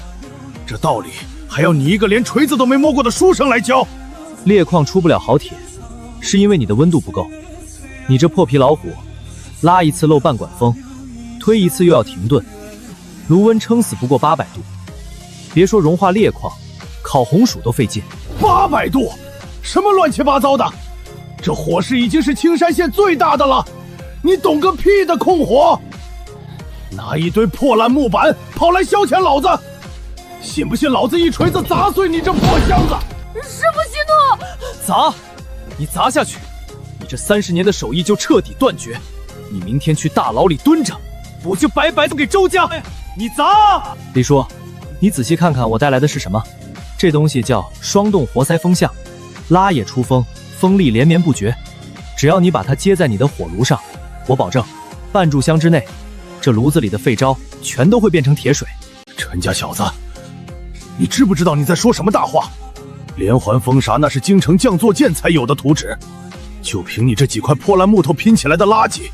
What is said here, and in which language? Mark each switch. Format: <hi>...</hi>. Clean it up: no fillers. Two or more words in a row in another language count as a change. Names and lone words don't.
<zh>這道理還要你一個連錘子都沒摸過的書生來教？裂礦出不了好鐵，是因為你的溫度不夠。你這破皮老虎，拉一次漏半管風，推一次又要停頓，爐溫撐死不過800度。別說融化裂礦，烤紅薯都費勁。 800 度？ 什麼亂七八糟的？這火勢已經是青山縣最大的了，你懂個屁的控火！拿一堆破爛木板跑來消遣老子，信不信老子一錘子砸碎你這破箱子？師父息怒！砸！你砸下去，你這30年的手藝就徹底斷絕。你明天去大牢裡蹲着，我就白白送給周家。你砸！李叔，你仔細看看我帶來的是什麼？這東西叫雙洞活塞風向，拉也出風，風力連綿不絕。只要你把它接在你的火爐上，我保證，半炷香之內，這爐子裡的廢渣全都會變成鐵水。陳家小子，你知不知道你在說什麼大話？連環風沙那是京城匠作劍才有的圖紙，就憑你這幾塊破爛木頭拼起來的垃圾，</zh>